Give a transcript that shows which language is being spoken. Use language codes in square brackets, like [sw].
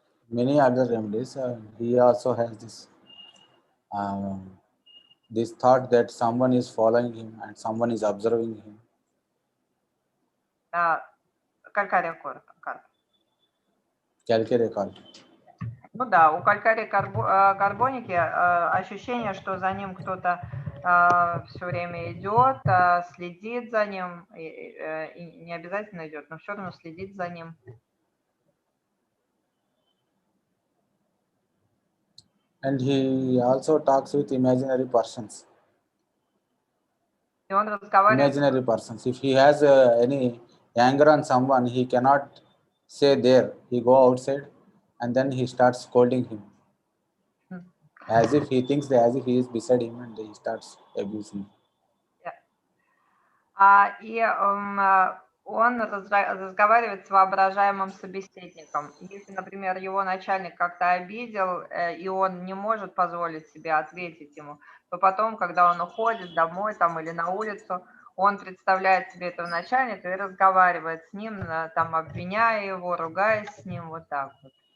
[en] Many other remedies. He also has this thought that someone is following him and someone is observing him. [ru] Calcarea карб. [en] Calcarea carb. [ru] Ну да, у Calcarea карбоники ощущение, что за ним кто-то все время идет, следит за ним, и не обязательно идет, но все равно следит за ним. [en] And he also talks with imaginary persons. [ru] И он разговаривает. [en] Imaginary persons. If he has any anger on someone, he cannot say there. He go outside and then he starts scolding him. As if he thinks that as if he is beside him and he starts abusing. [ru] И он разговаривает с воображаемым собеседником. Если, например, его начальник как-то обидел, и он не может позволить себе ответить ему, то потом, когда он уходит домой там, или на улицу, он представляет себе этого начальника и разговаривает с ним, там, обвиняя его, ругаясь с ним, вот так вот.